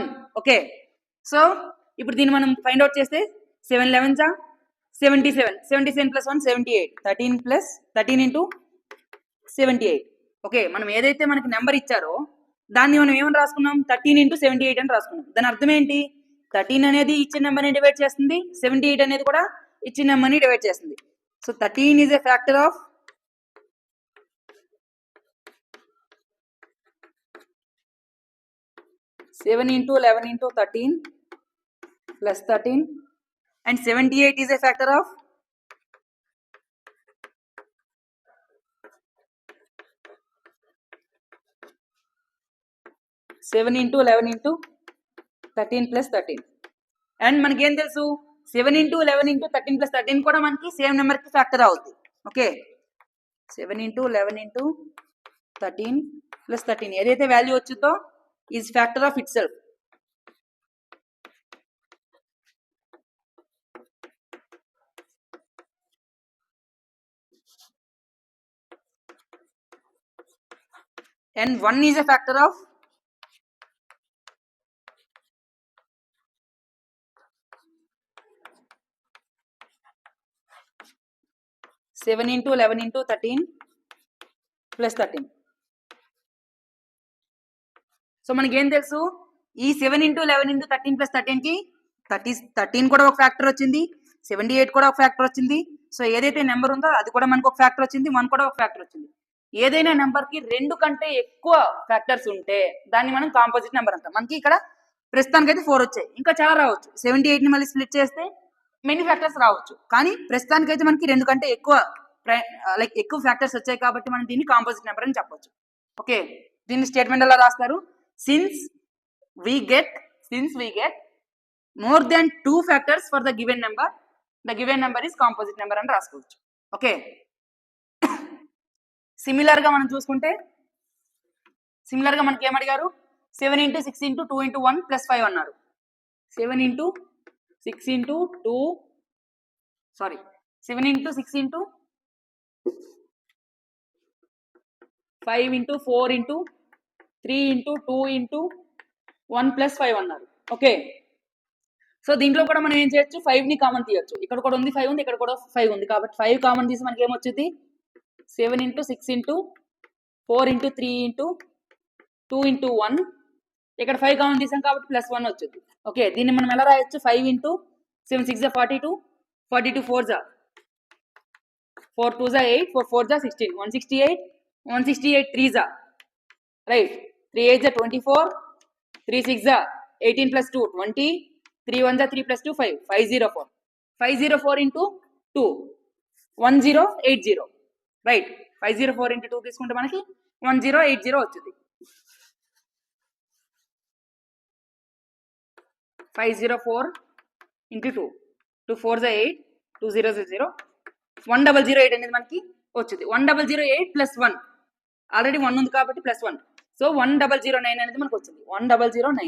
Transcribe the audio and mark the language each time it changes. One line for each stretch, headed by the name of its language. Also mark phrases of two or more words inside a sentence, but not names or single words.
Telugu: ఓకే, సో ఇప్పుడు దీన్ని మనం
English: find out
Telugu: చేస్తే 7 11 జా 77, 77 ప్లస్ 1 78, 13 ప్లస్ 13 ఇంటూ 78. ఓకే, మనం ఏదైతే మనకి నెంబర్ ఇచ్చారో దాన్ని మనం ఏమని రాసుకున్నాం? 13 ఇంటూ 78 అని రాసుకున్నాం. దాని అర్థం ఏంటి? 13 అనేది ఇచ్చిన నెంబర్ని డివైడ్ చేస్తుంది, 78 అనేది కూడా ఇచ్చిన నెంబర్ని డివైడ్ చేస్తుంది.
English: So 13 is a factor of 7 into 11 into 13 plus 13, and 78 is a factor of 7 into 11 into 13 plus 13.
Telugu: అండ్ మనకి ఏం తెలుసు? 7 into 11 into 13 plus 13 కూడా మనకి
English: same number
Telugu: కి ఫ్యాక్టర్ అవుతుంది. ఓకే, 7 into 11 into 13 plus 13 ఏదైతే వాల్యూ వచ్చిందో
English: is factor of itself. And 1 is a factor of 7 7 into 11 into 13 plus 13.
Telugu: సో మనకి ఏం తెలుసు, ఈ 7 into 11 into 13 plus 13 కి 13 కూడా ఒక ఫ్యాక్టర్ వచ్చింది, 78 కూడా ఒక ఫ్యాక్టర్ వచ్చింది. సో ఏదైతే నెంబర్ ఉందో అది కూడా మనకు ఒక ఫ్యాక్టర్ వచ్చింది, 1 కూడా ఒక ఫ్యాక్టర్ వచ్చింది. ఏదైనా నెంబర్ కి 2 కంటే ఎక్కువ ఫ్యాక్టర్స్ ఉంటే దాన్ని మనం
English: composite number
Telugu: అంటాం. మనకి ఇక్కడ ప్రస్తుతానికి అయితే 4 వచ్చాయి, ఇంకా చాలా రావచ్చు. 78 ని మళ్ళీ స్ప్లిట్ చేస్తే
English: many factors
Telugu: రావచ్చు, కానీ ప్రస్తుతానికి అయితే మనకి 2 కంటే ఎక్కువ ఎక్కువ ఫ్యాక్టర్స్ వచ్చాయి కాబట్టి మనం దీన్ని
English: composite number
Telugu: అని చెప్పొచ్చు. ఓకే, దీన్ని స్టేట్మెంట్ ఎలా రాస్తారు,
English: Since we get more than 2 factors for the given number is composite number
Telugu: అని రాసుకోవచ్చు. ఓకే, సిమిలర్ గా మనం చూసుకుంటే, సిమిలర్ గా మనకి ఏమడిగారు, 7 into 6 into 2 into 1 plus 5 అన్నారు. 7 into 6 into 5 into 4 into 3 into 2 into 1 plus 5 అన్నారు. ఓకే, సో దీంట్లో కూడా మనం ఏం చేయొచ్చు, 5 ని కామన్ తీయొచ్చు. ఇక్కడ కూడా ఉంది 5 ఉంది, ఇక్కడ కూడా 5 ఉంది, కాబట్టి 5 కామన్ తీసి మనకి ఏమొచ్చింది, 7 into 6 into 4 into 3 into 2 into 1. ఇక్కడ 5 కామన్ తీసాం కాబట్టి ప్లస్ 1 వచ్చింది. ఓకే, దీన్ని మనం ఎలా రాయొచ్చు, 5 into 7 6 42, 42 4 4 2 8, 4 4 16, 168, 168 3 రైట్, 3 8 24, 3 6 18 plus 2 20, 3 1 3 plus 2 5, 504, 504 into 2 1080 రైట్. 504 into 2 తీసుకుంటే మనకి 1080 వచ్చింది. 504 into 2, 2 4 8, 2 0 0, 1008 అనేది మనకి వచ్చింది. 1008 plus 1, ఆల్రెడీ 1 ఉంది కాబట్టి ప్లస్ 1, సో 1009 అనేది మనకు వచ్చింది, 1009.